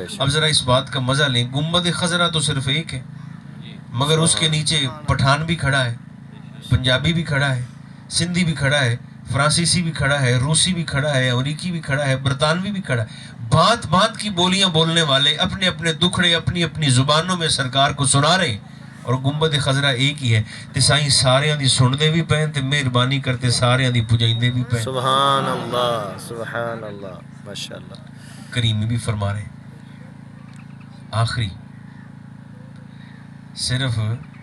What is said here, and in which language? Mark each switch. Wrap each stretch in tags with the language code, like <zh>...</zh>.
<ur>اب ذرا اس بات کا مزہ لیں. گنبد خضرا تو صرف ایک ہے، مگر اس کے نیچے پٹھان بھی کھڑا ہے، پنجابی بھی کھڑا ہے، سندھی بھی کھڑا ہے، فرانسیسی بھی کھڑا ہے، روسی بھی کھڑا ہے، امریکی بھی کھڑا ہے، برطانوی بھی کھڑا ہے. بھانت بھانت کی بولیاں بولنے والے اپنے اپنے دکھڑے اپنی اپنی زبانوں میں سرکار کو سنا رہے ہیں، اور گنبد خضرا ایک ہی ہے.</ur> <skr>تے سائیں سارے دی سنتے بھی پے تے مہربانی کرتے سارے دی پجائندے بھی پے.</skr> <ur>سبحان اللہ، سبحان اللہ، ماشاء اللہ. کریمی بھی فرما رہے ہیں. آخری صرف</ur>